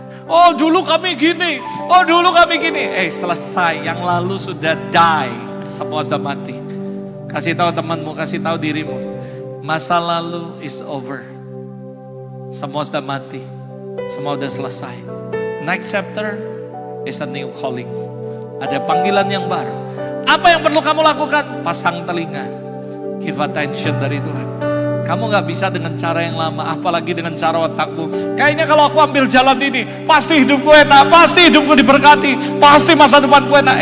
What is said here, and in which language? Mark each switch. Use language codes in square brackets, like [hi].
[id] Oh dulu kami gini, oh dulu kami gini. Selesai, yang lalu sudah die, semua sudah mati. Kasih tahu temanmu, kasih tahu dirimu, masa lalu [en] is over. [id] Semua sudah mati, semua sudah selesai. [en] Next chapter is a new calling. [id] Ada panggilan yang baru. Apa yang perlu kamu lakukan? Pasang telinga, [en] give attention [id] dari Tuhan. Kamu gak bisa dengan cara yang lama, apalagi dengan cara otakmu. Kayaknya kalau aku ambil jalan ini, pasti hidupku enak, pasti hidupku diberkati, pasti masa depanku enak.